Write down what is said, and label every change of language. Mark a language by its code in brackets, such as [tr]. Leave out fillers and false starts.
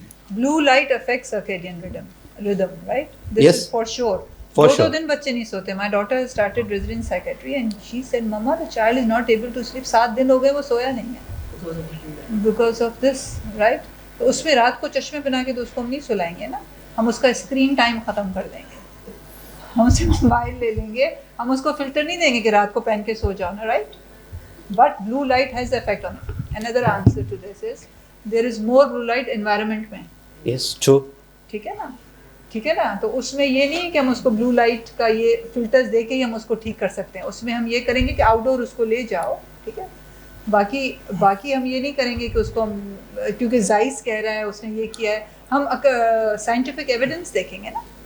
[en] Blue light affects circadian rhythm, right? This Yes. is for sure. For [ur] do [en] sure. [ur] دن بچے نہیں سوتے. [en] My daughter has started visiting psychiatry and she said, Mama, the child is not able to sleep. [ur] 7 دن ہو گئے وہ سویا نہیں ہے. [en] Because of this, right? [ur] تو اس میں رات کو چشمے بنا کے تو اس کو ہم نہیں سلائیں گے نا. ہم اس کا اسکرین ٹائم ختم کر دیں گے. ہم اسے موبائل لے لیں گے. ہم اس کو فلٹر نہیں دیں گے کہ رات کو پہن کے سو جاؤ نا, right? [en] But blue light has the effect on it. Another answer to this is there is more blue light environment میں. Yes, true. [ur] ٹھیک ہے نا, ٹھیک ہے نا. تو اس میں یہ نہیں ہے کہ ہم اس کو بلو لائٹ کا یہ فلٹرز دے کے ہی ہم اس کو ٹھیک کر سکتے ہیں. اس میں ہم یہ کریں گے کہ آؤٹ ڈور اس کو لے جاؤ, ٹھیک ہے. باقی ہم یہ نہیں کریں گے کہ اس کو ہم, کیونکہ زائس کہہ رہا ہے اس نے یہ کیا ہے, ہم سائنٹیفک ایویڈنس دیکھیں گے نا.